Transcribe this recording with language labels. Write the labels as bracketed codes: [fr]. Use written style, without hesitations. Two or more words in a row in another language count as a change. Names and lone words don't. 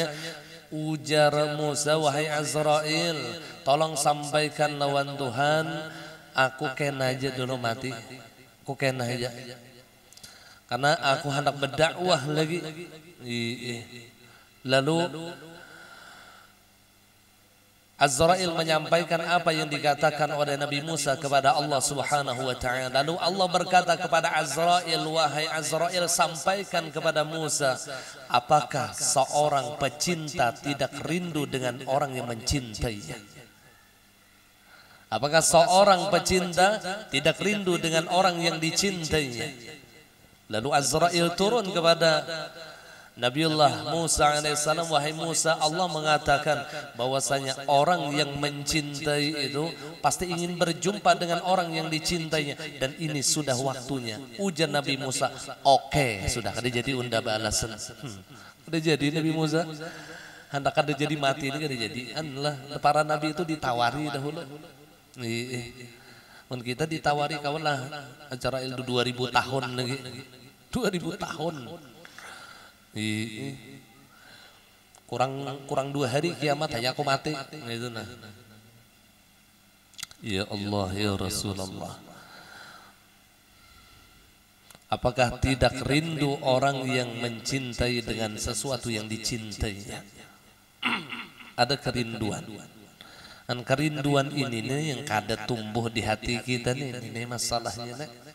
[bjn] Ujar Musa, wahai Azrail, tolong sampaikan lawan Tuhan, aku kena aja dulu mati, aku kena aja, karena aku hendak berdakwah lagi. [id] Lalu Azrail menyampaikan apa yang dikatakan oleh Nabi Musa kepada Allah [ar] سبحانه وتعالى. [id] Lalu Allah berkata kepada Azrail, "Wahai Azrail, sampaikan kepada Musa, apakah seorang pecinta tidak rindu dengan orang yang mencintainya?" Apakah seorang pecinta tidak rindu dengan orang yang dicintainya? Lalu Azrail turun kepada Nabiullah Musa alaihissalam, "Wahai Musa, Allah mengatakan bahwasanya orang yang mencintai itu pasti ingin berjumpa dengan orang yang dicintainya, dan ini sudah waktunya." [bjn] Ujar Nabi Musa, "Oke, sudah kada jadi unda balasan." Kada jadi Nabi Musa. Hendak kada jadi mati ini kada jadi. Anlah para nabi itu ditawari dahulu. Mun kita ditawari kawan lah acara itu 2000 tahun lagi. [id] 2000 tahun. [bjn] Kurang 2 hari kiamat hanya aku mati itu nah. [id] Ya Allah ya Rasulullah, apakah tidak rindu orang yang mencintai dengan sesuatu yang dicintainya? [bjn] Ada kerinduan, dan kerinduan ini nih yang kada tumbuh di hati kita nih, ini masalahnya nih.